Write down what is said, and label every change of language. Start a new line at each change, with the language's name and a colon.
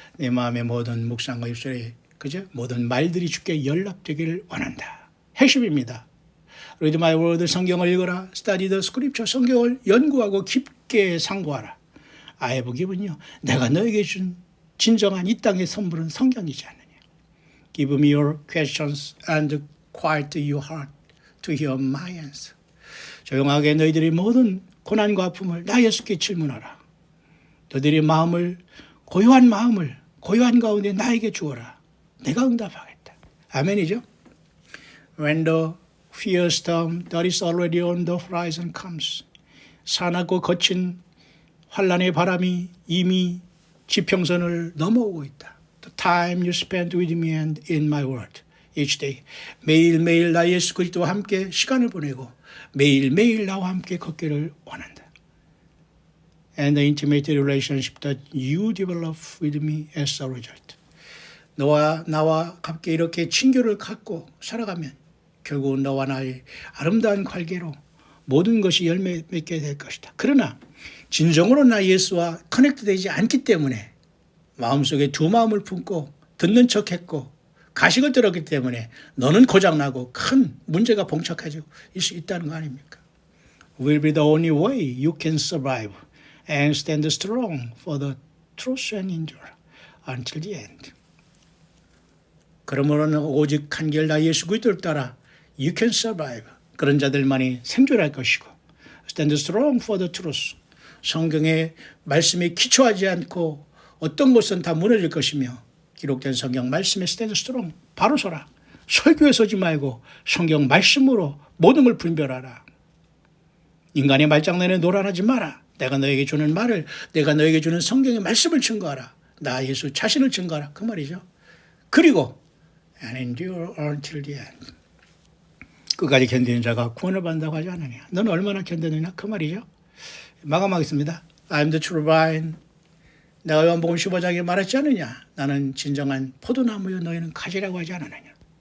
Korean: 내 마음의 모든 묵상과 입술에 그죠? 모든 말들이 주께 연락되기를 원한다. 핵심입니다.
English: Read my word.
Korean: 성경을 읽어라.
English: Study the scripture.
Korean: 성경을 연구하고 깊게 상고하라.
English: I have given요.
Korean: 내가 너에게 준 진정한 이 땅의 선물은 성경이지 않느냐.
English: Give me your questions and quiet your heart to hear my answer.
Korean: 조용하게 너희들이 모든 고난과 아픔을 나 예수께 질문하라. 너희들의 마음을 고요한 가운데 나에게 주어라. 내가 응답하겠다. 아멘이죠.
English: When the fierce storm that is already on the horizon comes.
Korean: 사납고 거친 환란의 바람이 이미 지평선을 넘어오고 있다.
English: The time you spend with me and in my word each day.
Korean: 매일매일 나 예수 그리스도와 함께 시간을 보내고 매일매일 나와 함께 걷기를 원한다.
English: And the intimate relationship that you develop with me as a result.
Korean: 나와 함께 이렇게 친교를 갖고 살아가면 결국은 너와 나의 아름다운 관계로 모든 것이 열매 맺게 될 것이다. 그러나 진정으로 나 예수와 커넥트 되지 않기 때문에 마음속에 두 마음을 품고 듣는 척했고 가식을 들었기 때문에 너는 고장나고 큰 문제가 봉착해지고 수 있다는 거 아닙니까?
English: Will be the only way you can survive and stand strong for the truth and endure until the end.
Korean: 그러므로는 오직 한결 나 예수 그리스도를 따라
English: you can survive.
Korean: 그런 자들만이 생존할 것이고
English: stand strong for the truth.
Korean: 성경의 말씀에 기초하지 않고 어떤 것은 다 무너질 것이며 기록된 성경 말씀에
English: stand strong.
Korean: 바로 서라. 설교에 서지 말고 성경 말씀으로 모든 걸 분별하라. 인간의 말장난에 노란하지 마라. 내가 너에게 주는 말을, 내가 너에게 주는 성경의 말씀을 증거하라. 나 예수 자신을 증거하라. 그 말이죠. 그리고
English: and endure until the end.
Korean: 끝까지 견디는 자가 구원을 받는다고 하지 않느냐. 너는 얼마나 견디느냐. 그 말이죠. 마감하겠습니다.
English: I'm the true vine.
Korean: 내가 요한복음 15장에 말했지 않느냐. 나는 진정한 포도나무여 너희는 가지라고 하지 않았느냐.